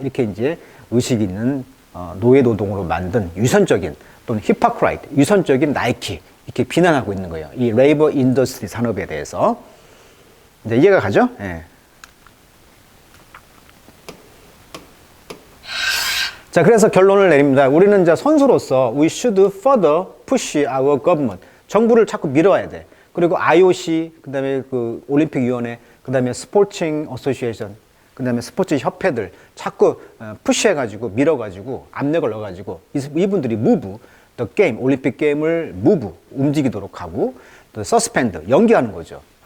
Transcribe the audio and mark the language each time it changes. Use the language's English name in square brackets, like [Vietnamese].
[Korean] 이렇게 이제 의식 있는 노예 노동으로 만든 유선적인 또는 히퍼크라이트, 유선적인 나이키 이렇게 비난하고 있는 거예요. 이 레이버 인더스트리 산업에 대해서. 이제 이해가 가죠? 예. 자, 그래서 결론을 내립니다. 우리는 이제 선수로서 [English] we should further push our government. [Korean] 정부를 자꾸 밀어야 돼. 그리고 IOC, 그 다음에 그 올림픽위원회, 그 다음에 스포칭 어소시에이션, 그 다음에 스포츠 협회들 자꾸 푸시해가지고 밀어가지고 압력을 넣어가지고 이분들이 move, [English] the game, [Korean] 올림픽 게임을 move, 움직이도록 하고 또 suspend, 연기하는 거죠.